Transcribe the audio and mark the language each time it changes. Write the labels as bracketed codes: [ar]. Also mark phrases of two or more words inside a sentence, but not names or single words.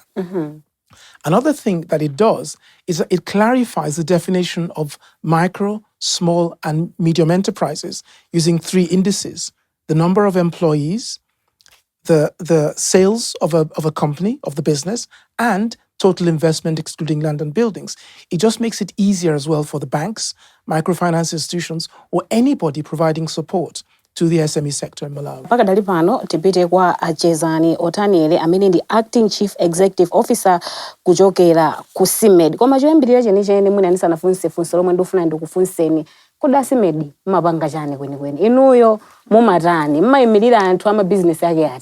[en] Another thing that it does is that it clarifies the definition of micro, small, and medium enterprises using 3 indices: the number of employees, the sales of a company, of the business, and total investment excluding land and buildings. It just makes it easier as well for the banks, microfinance institutions, or anybody providing support to the SME sector in Malawi. [ny] Pakadali pano tipite kwa Achezani Otanele amene ndi [en] Acting Chief Executive Officer [ny] kuchokera ku CIMED. Koma choyambirira chenicheni mwina ndisanafunse funso lomwe ndikufuna ndikufunseni. Kuda CIMED mumapanga chani kwenikweni? Inuyo mumatani? Mumayimirira anthu ama business yake ati?